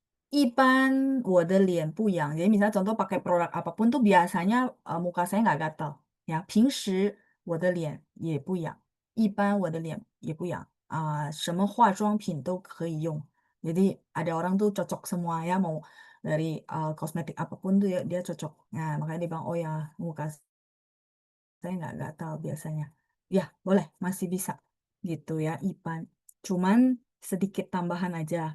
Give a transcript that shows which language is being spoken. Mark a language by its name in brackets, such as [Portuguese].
[Chinese] 一般我的脸不痒， [Indonesian] jadi misalnya contoh pakai produk apapun tuh biasanya, muka saya nggak gatal, ya. [Chinese] 平时我的脸也不痒，一般我的脸也不痒，什么化妆品都可以用. [Indonesian] Jadi ada orang tuh cocok semua ya, mau dari, kosmetik apapun tuh ya dia cocok. Nah, makanya dia bilang, "Oh ya, muka saya nggak gatal biasanya." Ya, boleh, masih bisa, gitu ya, Ipan. Cuman sedikit tambahan aja.